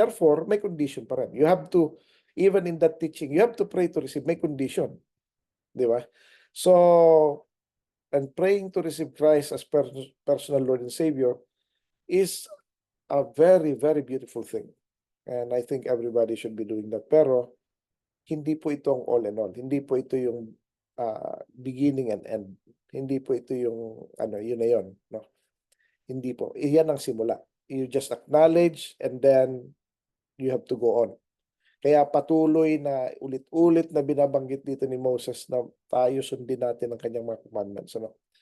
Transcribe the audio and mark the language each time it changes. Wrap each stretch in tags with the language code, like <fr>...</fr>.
<en>Therefore,</en> <tl>may condition pa rin.</tl> <en>You have to, even in that teaching, you have to pray to receive.</en> <tl>May condition, di ba?</tl> <en>So, and praying to receive Christ as personal Lord and Savior is a very, very beautiful thing. And I think everybody should be doing that.</en> <tl>Pero hindi po ito ang</tl> <en>all and all.</en> <tl>Hindi po ito yung</tl> <en>beginning and end.</en> <tl>Hindi po ito yung yun na yun, no? Hindi po. Iyan ang simula.</tl> <en>You just acknowledge and then you have to go on.</en> <tl>Kaya patuloy na ulit-ulit na binabanggit dito ni Moses na tayo sundin natin ang kanyang mga commandments, ano?</tl>